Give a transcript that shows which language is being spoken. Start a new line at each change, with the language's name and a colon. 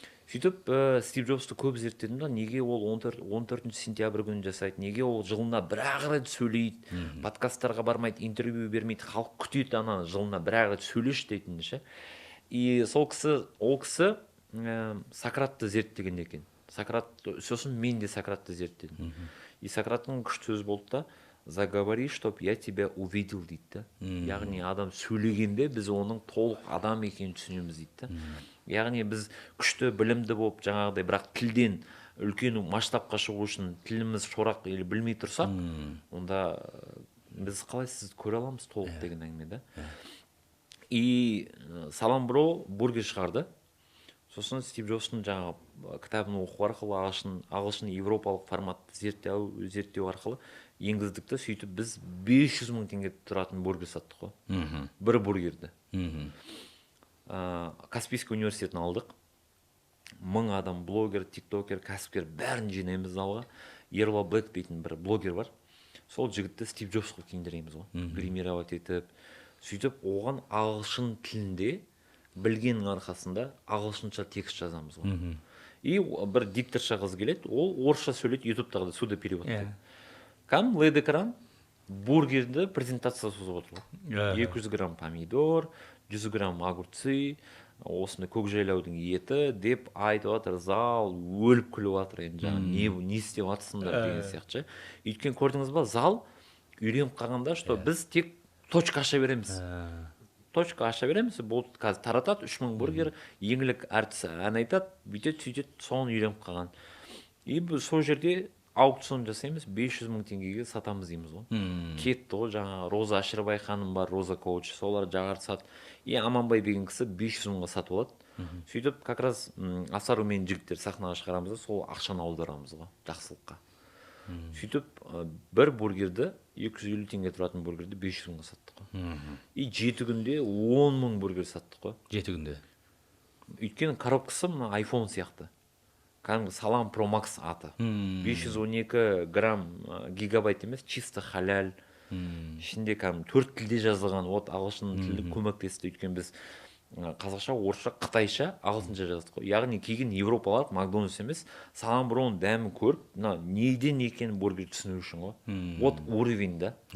Kazakh: сөйтіп Стив Джобсты көп зерттедім да, неге ол 14 сентябрь күні жасайды, неге ол жылына бір-ақ рет сөйлейді, подкасттарға бармайды, интервью бермейді, халық күтеді ана жылына бір-ақ рет сөйлеші дейтін ше. И ол кісі Сократты зерттеген екен. Сосын мен де Сократты зерттедім. И Сократтың күшті сөзі болды да,
Russian: заговори, чтоб я тебя увидел
Kazakh: дейді да. Яғни адам сөйлегенде біз оның толық адам екенін түсінеміз дейді да. Яғни біз күшті білімді болып жаңағыдай, бірақ тілден үлкен масштабқа шығу үшін тіліміз шорақ или білмей тұрсақ, онда біз қалай сізді көре аламыз толық деген әңгіме да. И Салам Бро бургер шығарды. Сосын Стив Джобстың жаңағы кітабын оқу арқылы ағылшын европалық форматты зерттеу арқылы енгіздік та, сөйтіп біз 500 мың теңге тұратын бургер саттық қой. Бір бургерді. Каспийский университетін алдық. 1000 адам, блогер, тиктокер, кәсіпкер бәрін жинаймыз залға. Ерлан Блэк дейтін бір блогер бар. Сол жігітті Стив Джобсқа киіндіреміз ғой. Гримировать етіп. Сөйтіп оған ағылшын тілінде білгеннің арқасында ағылшынша текст жазамыз ғой. И бір дикторша қыз келеді, ол орысша сөйлейді, ютубтағы да
Russian: суда перевод.
Kazakh: Кәм лед экран бургерді презентация созып отыр. 200 грамм помидор, 100 грамм огурцы, осындай көкжайлаудың еті деп айтып жатыр, зал өліп күліп жатыр. Енді жаңа не істеп жатсыңдар деген сияқты. Өйткені көрдіңіз ба, зал үйреніп қалғанда, что біз тек точка аша береміз. Точка аша береміз, болды, қазір таратады 3000 бургер, еңлік әртісі ән айтады, бүйтеді, сөйтеді, соны үйреніп қалған. И біз сол жерде аукцион жасаймыз, 500 мың теңгеге сатамыз дейміз ғой. Кетті ғой, жаңа Роза Ашырбай ханым бар, Роза коуч, солар жаңартысады. И Аманбай деген кісі 500 мыңға сатып алады. Сөйтіп,
Russian: как раз
Kazakh: Асару мен жігіттер сахнаға шығарамыз да, сол ақшаны аударамыз ғой, жақсылыққа. Сөйтіп, бір бургерді, 250 теңге тұратын бургерді 500 мыңға саттық қой. И 7 күнде 10 мың бургер саттық қой. 7 күнде. Өйткені коробкасы мына iPhone сияқты. Кәдімгі Салам Pro Max аты. 512 грамм гигабайт емес, чисто халяль. Ішінде кәдімгі 4 тілде жазылған, ағылшын тілі көмектесті. Өйткені біз қазақша, орысша, қытайша, ағылшынша жаздық қой. Яғни келген европалар Макдональдс емес, Салам Броның дәмін көріп, неден екенін бургер түсіну үшін ғой. Уровень да.